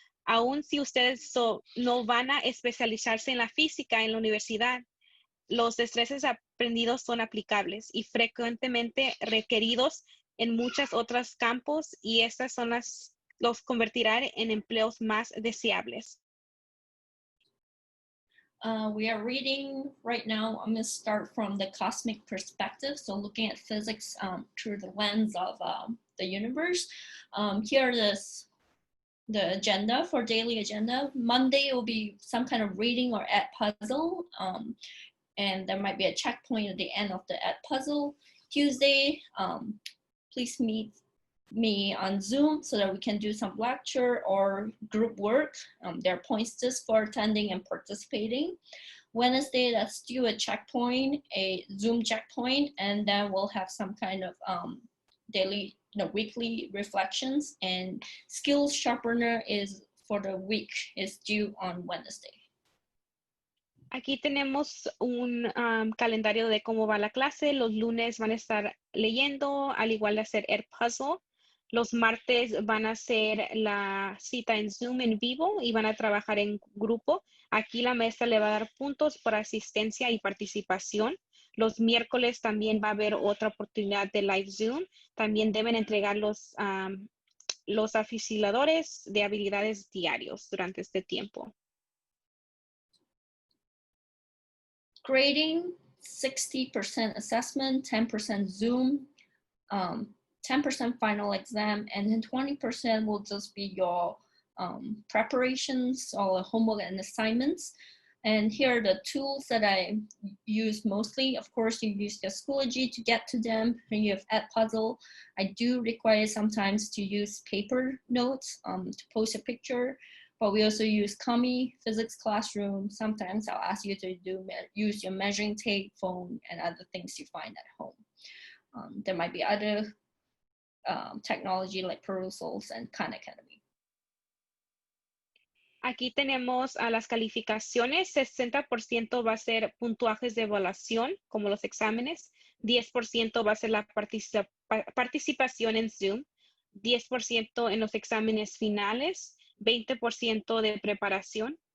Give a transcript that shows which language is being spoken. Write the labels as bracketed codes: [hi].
[es] Aun si ustedes no van a especializarse en la física en la universidad, los destrezas aprendidos son aplicables y frecuentemente requeridos en muchos otros campos y estas son los convertirán en empleos más deseables. [en] We are reading right now. I'm going to start from the cosmic perspective, so looking at physics through the lens of the universe. Here is the agenda for daily agenda. Monday will be some kind of reading or Edpuzzle, and there might be a checkpoint at the end of the Edpuzzle. Tuesday, please meet me on Zoom so that we can do some lecture or group work. There are points just for attending and participating. Wednesday, let's do a checkpoint, a Zoom checkpoint, and then we'll have some kind of daily, weekly reflections, and skills sharpener is for the week, is due on Wednesday. [es] Aquí tenemos un calendario de cómo va la clase. Los lunes van a estar leyendo, al igual de hacer Edpuzzle. Los martes van a hacer la cita en Zoom en vivo y van a trabajar en grupo. Aquí la maestra le va a dar puntos por asistencia y participación. Los miércoles también va a haber otra oportunidad de live Zoom. También deben entregar los aficionadores de habilidades diarios durante este tiempo. [en] Grading, 60% assessment, 10% Zoom, 10% final exam, and then 20% will just be your preparations or homework and assignments. And here are the tools that I use mostly. Of course, you use your Schoology to get to them. When you have Edpuzzle, I do require sometimes to use paper notes to post a picture. But we also use Kami, Physics Classroom. Sometimes I'll ask you to use your measuring tape, phone, and other things you find at home. There might be other technology like Perusals and Khan Academy. [es] Aquí tenemos a las calificaciones. 60% va a ser puntuajes de evaluación, como los exámenes. 10% va a ser la participación en Zoom. 10% en los exámenes finales. 20% de preparación.